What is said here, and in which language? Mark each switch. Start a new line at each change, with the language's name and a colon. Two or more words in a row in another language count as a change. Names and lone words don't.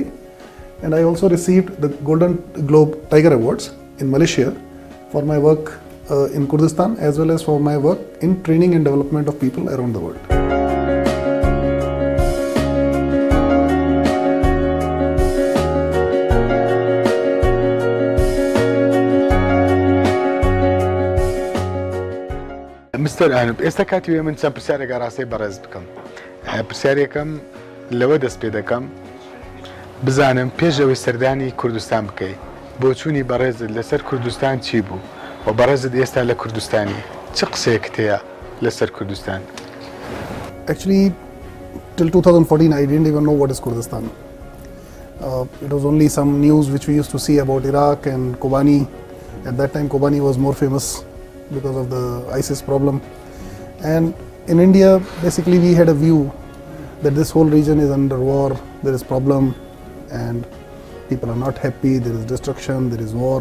English: And I also received the Golden Globe Tiger Awards in Malaysia for my work in Kurdistan, as well as for my work in training and development of people around the world.
Central Kurdish: مستر ئانوب، ئێستا کاتی وێ من چەند پرسیارێکە ڕاستی بەڕێز بکەم. پرسیارێکم لەوە دەست پێ دەکەم بزانم پێش ئەوەی سەردانی کوردستان بکەیت بۆ چوونی بەڕێزت لەسەر کوردستان چی بوو و بەڕێزت ئێستا لە کوردستانی چ قسەیەکت هەیە لەسەر کوردستان؟
English: Actually, till 2014 I didn't even know what is Kurdistan. It was only some news which we used to see about Iraq and Kobani. At that time Kobani was more famous because of the ISIS problem. And in India, basically we had a view that this whole region is under war, there is problem and people are not happy, there is destruction, there is war.